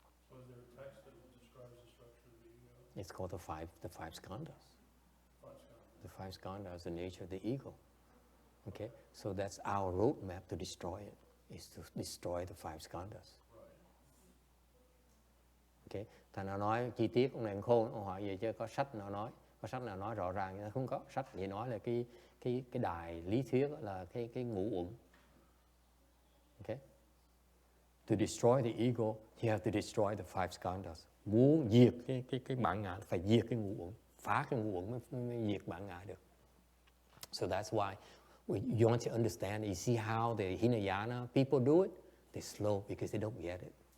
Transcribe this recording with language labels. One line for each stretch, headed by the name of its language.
English: So is there a text that describes the structure of the ego? It's called the five skandhas. The five skandhas is the nature of the ego. Okay, so that's our roadmap to destroy it, is to destroy the five skandhas.
Vietnamese: Okay, thằng nào nói chi tiết ông này ông khôn, ông hỏi về chứ có sách nào nói rõ ràng, nhưng không có sách gì nói là cái đài lý thuyết là cái ngũ uẩn.
English: Okay, to destroy the ego, you have to destroy the five skandhas.
Vietnamese: Muốn diệt cái bản ngã phải diệt cái ngũ uẩn, phá cái ngũ uẩn mới diệt bản ngã được.
English: So that's why you want to understand. You see how the Hinayana people do it? They're slow because they don't get it.